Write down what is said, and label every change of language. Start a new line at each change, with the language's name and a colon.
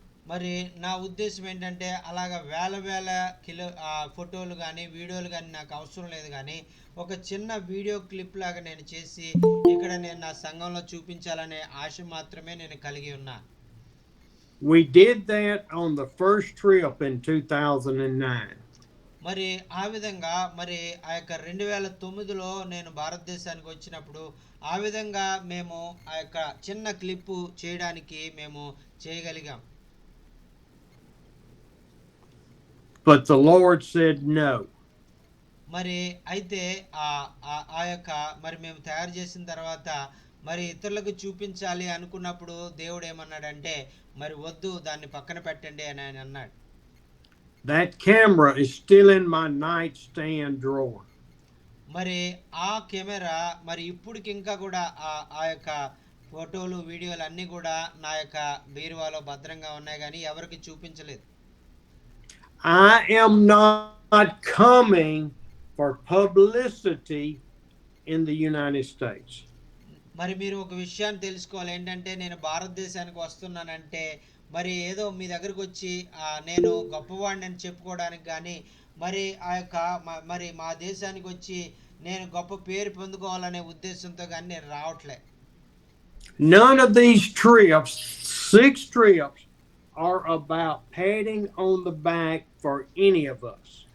Telugu: మరి నా ఉద్దేశం ఏంటంటే అలాగా వేల ఫోటోలు కానీ వీడియోలు కానీ నాకు అవసరం లేదు, కానీ ఒక చిన్న వీడియో క్లిప్ లాగా నేను చేసి ఇక్కడ నేను నా సంఘంలో చూపించాలనే ఆశ మాత్రమే నేను కలిగి ఉన్నా.
English: We did that on the first trip in 2009.
Telugu: మరి ఆ విధంగా మరి ఆ యొక్క 2009లో నేను భారతదేశానికి వచ్చినప్పుడు ఆ విధంగా మేము ఆ యొక్క చిన్న క్లిప్పు చేయడానికి మేము చేయగలిగాం.
English: But the Lord said no.
Telugu: మరి అయితే ఆ యొక్క మరి మేము తయారు చేసిన తర్వాత మరి ఇతరులకు చూపించాలి అనుకున్నప్పుడు దేవుడు ఏమన్నాడంటే మరి వద్దు, దాన్ని పక్కన పెట్టండి అని ఆయన అన్నాడు.
English: That camera is still in my nightstand drawer.
Telugu: మరి ఆ కెమెరా మరి ఇప్పటికి ఇంకా కూడా ఆ యొక్క ఫోటోలు వీడియోలు అన్నీ కూడా నా యొక్క బీరువాలో భద్రంగా ఉన్నాయి, కానీ ఎవరికి చూపించలేదు.
English: I am not coming for publicity in the United States.
Telugu: మరి మీరు ఒక విషయాన్ని తెలుసుకోవాలి, ఏంటంటే నేను భారతదేశానికి వస్తున్నానంటే మరి ఏదో మీ దగ్గరకు వచ్చి నేను గొప్పవాడిని అని చెప్పుకోవడానికి కానీ మరి ఆ యొక్క మరి మా దేశానికి వచ్చి నేను గొప్ప పేరు పొందుకోవాలనే ఉద్దేశంతో కానీ నేను రావట్లే.
English: None of these trips, 6 trips, are about patting on the back for any of us.